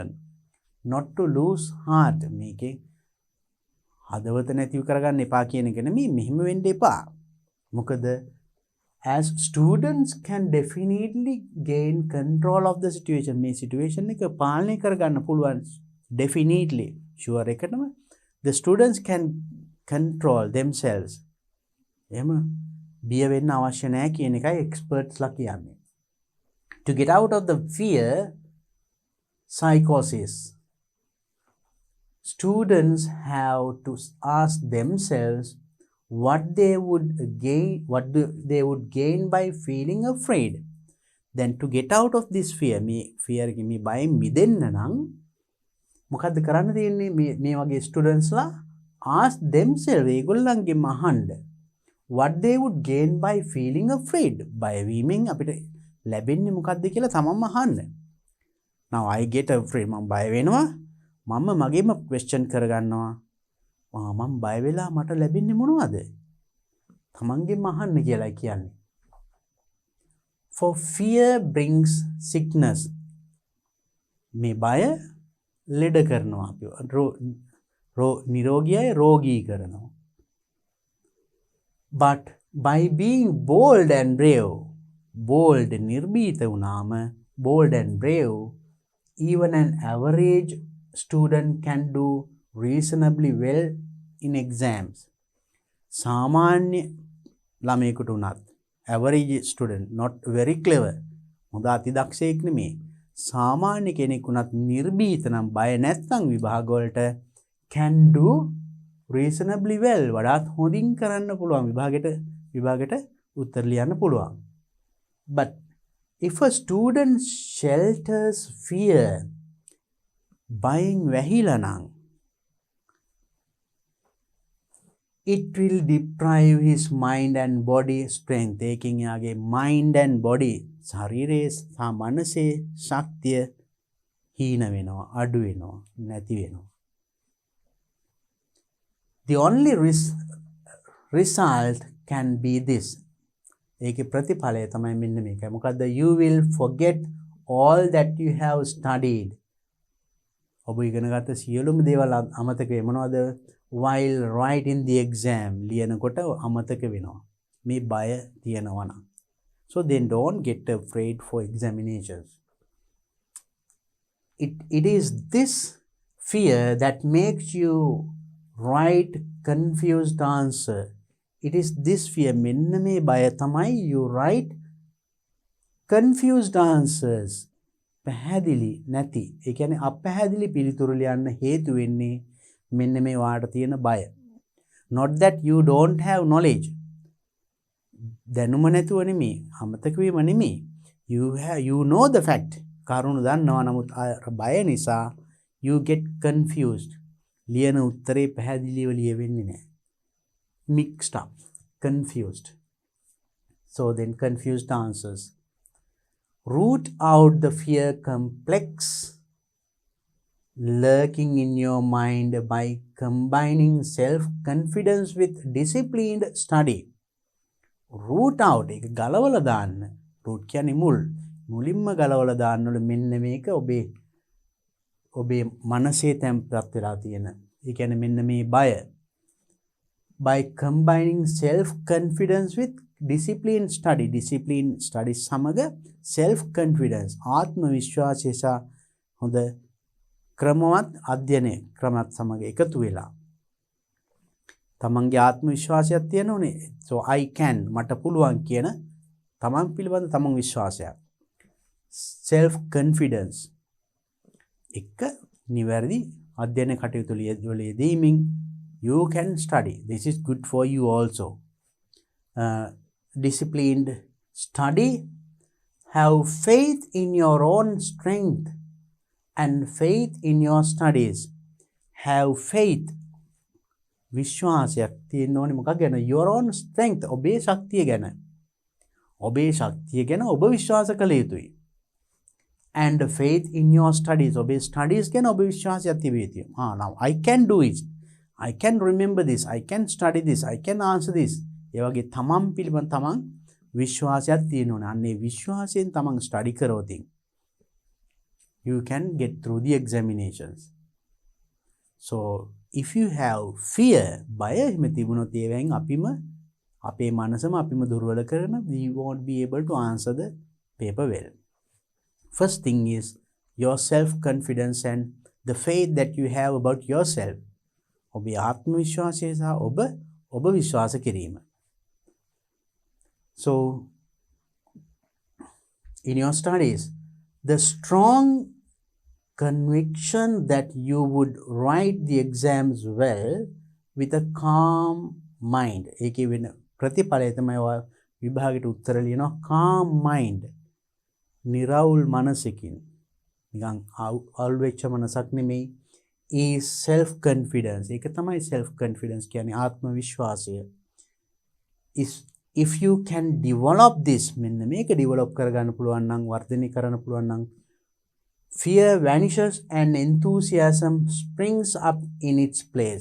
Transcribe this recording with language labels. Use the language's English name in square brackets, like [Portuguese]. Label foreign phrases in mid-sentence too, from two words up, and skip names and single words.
[English] Not to lose heart [Sinhala] මේකේ හදවත නැතිව කරගන්න එපා කියන එක නෙමෙයි, මෙහෙම වෙන්න එපා. [English] මොකද as students can definitely gain control of the situation, [Sinhala] මේ situation එක පාලනය කරගන්න පුළුවන්. [English] Definitely, sure එකටම the students can control themselves. [Sinhala] එහෙම බිය වෙන්න අවශ්‍ය නැහැ කියන එකයි experts ලා කියන්නේ. [English] To get out of the fear psychosis, students have to ask themselves what they would gain by feeling afraid. Then to get out of this fear, [Sinhala] මේ fear එකේ මේ බයෙන් මිදෙන්න නම් මොකද්ද කරන්න තියෙන්නේ? මේ වගේ students ලා [English] ask themselves, [Sinhala] ඒගොල්ලන්ගෙන් අහන්න [English] what they would gain by feeling afraid. [Sinhala] බය වීමෙන් අපිට ලැබෙන්නේ මොකද්ද කියලා තමන්ම අහන්න. [English] Now I get afraid, [Sinhala] මම බය වෙනවා. මම මගේම question කරගන්නවා. මම බය වෙලා මට ලැබෙන්නේ මොනවද? තමන්ගෙන් අහන්න කියලා කියන්නේ. [English] For fear brings sickness. [Sinhala] මේ බය ලෙඩ කරනවා අපිව. නිරෝගී අය රෝගී කරනවා. [English] But by being bold and brave, bold [Sinhala] නිර්භීත වුණාම, [English] bold and brave, even an average student can do reasonably well in exams. [Sinhala] සාමාන්‍ය ළමයෙකුට උනත්, [English] average student, not very clever, [Sinhala] හොඳ අති දක්ෂයෙක් නෙමෙයි, සාමාන්‍ය කෙනෙක් උනත් නිර්භීත නම් බය නැත්නම් විභාග වලට [English] can do reasonably well, [Sinhala] වඩාත් හොඳින් කරන්න පුළුවන්, විභාගෙට උත්තර ලියන්න පුළුවන්. [English] But if a student shelters fear, [Sinhala] බයෙන් වැහිලා නම්, [English] it will deprive his mind and body strength. [Sinhala] ඒකෙන් යාගේ [English] mind and body, [Sinhala] ශරීරයේ සහ මනසේ ශක්තිය හීන වෙනවා, අඩු වෙනවා, නැති වෙනවා. [English] The only result can be this. [Sinhala] ඒකේ ප්‍රතිඵලය තමයි මෙන්න මේකයි. මොකද්ද? [English] You will forget all that you have studied. [Sinhala] ඔබ ඉගෙන ගත්ත සියලුම දේවල් අමතක වෙයි. මොනවද? [English] While writing the exam, [Sinhala] ලියනකොට අමතක වෙනවා. මේ බය තියෙනවා නම්. [English] So then don't get afraid for examinations. It is this fear that makes you write confused answer. It is this fear, [Sinhala] මෙන්න මේ බය තමයි [English] you write confused answers. [Sinhala] පැහැදිලි නැති, ඒ කියන්නේ අපැහැදිලි පිළිතුරු ලියන්න හේතු වෙන්නේ මෙන්න මේ වාට තියෙන බය. [English] Not that you don't have knowledge. [Sinhala] දැනුම නැතුව නෙමෙයි, අමතක වීම නෙමෙයි. [English] You know the fact. [Sinhala] කරුණු දන්නවා, නමුත් බය නිසා [English] you get confused. [Sinhala] ලියන උත්තරේ පැහැදිලිව ලියවෙන්නේ නැහැ. [English] Mixed up, confused. So then confused answers. Root out the fear complex lurking in your mind by combining self-confidence with disciplined study. Root out, [Sinhala] එක ගලවලා දාන්න. root කියන්නේ මුලින්ම ගලවලා දාන්න ඕනේ මෙන්න මේක ඔබේ මනසේ තැම්පත් වෙලා තියෙන. ඒ කියන්නේ මෙන්න මේ බය. [English] By combining self-confidence with disciplined study [Sinhala] සමග self-confidence, ආත්ම විශ්වාසය සහ හොඳ ක්‍රමවත් අධ්‍යයනය ක්‍රමත් සමග එකතු වෙලා තමන්ගේ ආත්ම විශ්වාසයක් තියෙන ඕනේ. [English] So I can, [Sinhala] මට පුළුවන් කියන තමන් පිළිබඳ තමන් විශ්වාසයක්. [English] self confidence [Sinhala] එක නිවැරදි අධ්‍යයන කටයුතු වල යෙදීමෙන් [English] you can study. This is good for you also. Disciplined study, have faith in your own strength and faith in your studies. Have faith, [Sinhala] විශ්වාසයක් තියෙන්න ඕනේ මොකක් ගැන? [English] your own strength, [Sinhala] ඔබේ ශක්තිය ගැන. ඔබේ ශක්තිය ගැන ඔබ විශ්වාස කළ යුතුයි. [English] and faith in your studies. [Sinhala] ඔබේ studies ගැන ඔබ විශ්වාසයක් තිබිය යුතුයි. [English] Now I can do it. I can remember this. I can study this. I can answer this. [Sinhala] ඒ වගේ තමන් පිළිබඳ තමන් විශ්වාසයක් තියෙන්න ඕනේ. අන්නේ විශ්වාසයෙන් තමන් study කරොත් [English] you can get through the examinations. So if you have fear, [Sinhala] බය එහෙම තිබුණොත් ඒවෙන් අපේ මනසම අපිම දුර්වල කරන, [English] we won't be able to answer the paper well. First thing is your self-confidence and the faith that you have about yourself. [Sinhala] ඔබේ ආත්ම විශ්වාසය සහ ඔබ විශ්වාස කිරීම. [English] So in your studies, the strong conviction that you would write the exams well with a calm mind. [Sinhala] ඒකේ වෙන ප්‍රතිඵලය තමයි ඔය විභාගයට උත්තර ලියනවා [English] calm mind. [Sinhala] නිරවුල් මනසකින්, නිකන් අවුල් වෙච්ච මනසක් නෙමෙයි. [English] is self confidence. [Sinhala] ඒක තමයි [English] self confidence [Sinhala] කියන්නේ, ආත්ම විශ්වාසය. [English] If you can develop this, [Sinhala] මෙන්න මේක develop කරගන්න පුළුවන් නම්, වර්ධනය කරන්න පුළුවන් නම්, [English] fear vanishes and enthusiasm springs up in its place.